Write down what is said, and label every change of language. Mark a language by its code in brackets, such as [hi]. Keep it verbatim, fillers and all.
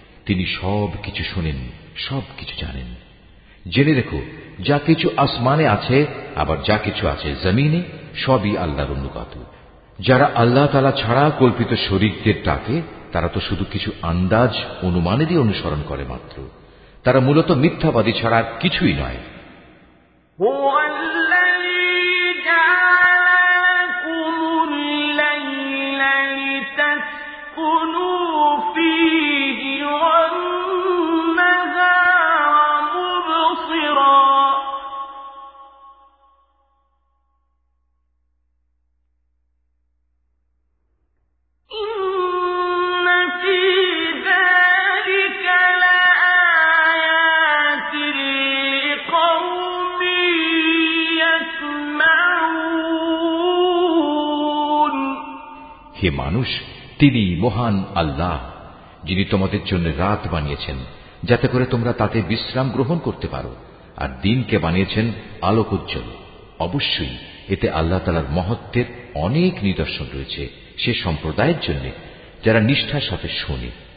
[bn] তিনি সব কিছু শোনেন, সব কিছু জানেন। জেনে রেখো, যা কিছু আসমানে আছে আবার যা কিছু আছে জমিনে, সবই আল্লাহর অনুগত। যারা আল্লাহ তাআলা ছাড়া কল্পিত শরীকদের ডাকে, তারা তো শুধু কিছু আন্দাজ অনুমানেরই অনুসরণ করে মাত্র। তারা মূলত মিথ্যাবাদী ছাড়া আর কিছুই নয়। [ar] هو الذي جعلكم الليل لتسكنوا فيه والنهار مبصرا إن في ذلك لآيات لقوم يسمعون [bn] হে মানুষ, তিনি মহান আল্লাহ, যিনি তোমাদের জন্য রাত বানিয়েছেন যাতে করে তোমরা তাতে বিশ্রাম গ্রহণ করতে পারো, আর দিনকে বানিয়েছেন আলোক উজ্জ্বল। অবশ্যই এতে আল্লাহ তাআলার মহত্ত্বের অনেক নিদর্শন রয়েছে সে সম্প্রদায়ের জন্য যারা নিষ্ঠার সাথে শোনে।